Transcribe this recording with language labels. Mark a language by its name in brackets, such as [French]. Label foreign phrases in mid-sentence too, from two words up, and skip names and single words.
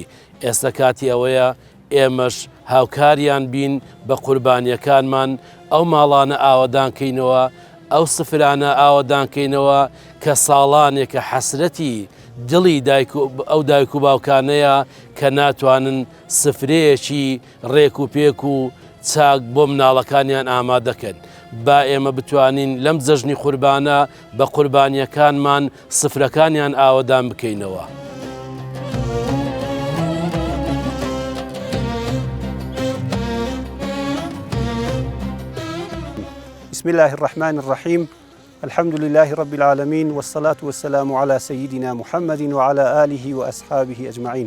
[Central Kurdish] ئێستا کاتی ئەوەیە ئێمەش هاوکاریان بین بە قوربانیەکانمان ئەو ماڵانە ئاوەدانکەینەوە ئەو سفرانە ئاوەدانکەینەوە کە ساڵانێکە حەسرەتی دڵی ئەو دایک و باوکانەیە کە ناتوانن سفرەیەکی ڕێک و پێک و چاک بۆ مناڵەکانیان ئامادەکەن. با ئێمە بتوانین لەم جەژنی قوربانە بە قوربانیەکانمان سفرەکانیان ئاوەدان بکەینەوە. [Arabic] بسم الله الرحمن الرحيم الحمد لله رب العالمين والصلاة والسلام على سيدنا محمد وعلى آله وأصحابه أجمعين.